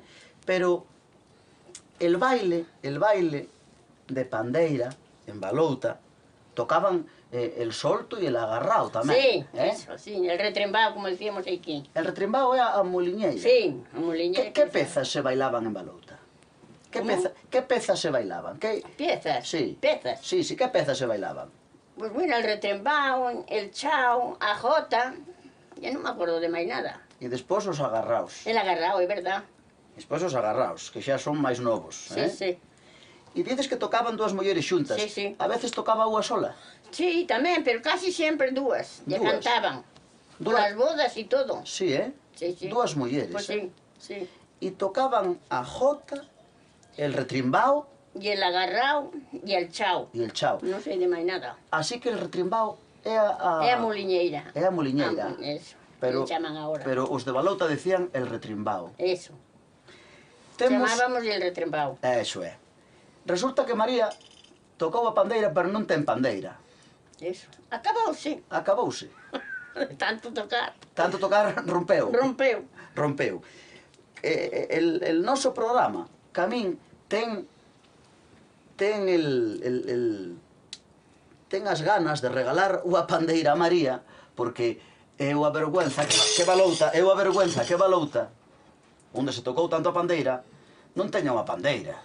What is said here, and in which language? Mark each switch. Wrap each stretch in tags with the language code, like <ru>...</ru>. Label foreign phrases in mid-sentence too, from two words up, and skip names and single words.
<gl>Pero el baile de pandeira en Balouta, tocaban el solto e el agarrao tamén.</gl> <es>Sí, eso, sí, el retrembado, como decíamos aquí.</es> <gl>El retrimbao é a muliñeira. Sí, a muliñeira. Que pezas se bailaban en Balouta? Que pezas se bailaban?</gl> <es>¿Piezas? Sí. ¿Piezas?</es> <gl>Sí, que pezas se bailaban?</gl> <es>Pues bueno, el retrembao, el chao, a jota, ya no me acuerdo de más nada.</es> <gl>E despois os agarraos.</gl> <es>El agarrao, es verdad.</es> <gl>Despois os agarraos, que xa son máis novos.</gl> <es>Sí, sí.</es> <gl>E dices que tocaban dúas mulleres xuntas.</gl> <es>Sí, sí.</es> <gl>A veces tocaba unha sola.</gl> <es>Sí, también, pero casi siempre dúas. Ya</es> <gl>Dúas.</gl> <es>cantaban. Por</es> <gl>Dúas.</gl> <es>las bodas y todo. Sí, Sí, sí.</es> <gl>Dúas mulleres.</gl> <es>Pues sí, sí.</es> <gl>E tocaban a jota, el retrimbao</gl> <es>Y el agarrao y el chao.</es> <gl>e el chao.</gl> <es>No sé de más nada.</es> <gl>Así que el retrimbao é a...</gl> <es>Es a muliñeira.</es> <gl>É a muliñeira.</gl> <es>Eso.</es> <gl>Pero,</gl> <es>le llaman ahora.</es> <gl>pero os de Balouta decían el retrimbao.</gl> <es>Eso.</es> <gl>Temos...</gl> <es>Llamábamos el retrembao.</es> <gl>Eso é. Resulta que María tocou a pandeira, pero non ten pandeira. Eso. Acabouse. Acabouse. Tanto tocar. Tanto tocar rompeu. Rompeu. Rompeu. El noso programa, Camín, ten as ganas de regalar unha pandeira a María, porque é unha vergüenza que Balouta, onde se tocou tanto a pandeira, non teña unha pandeira.</gl>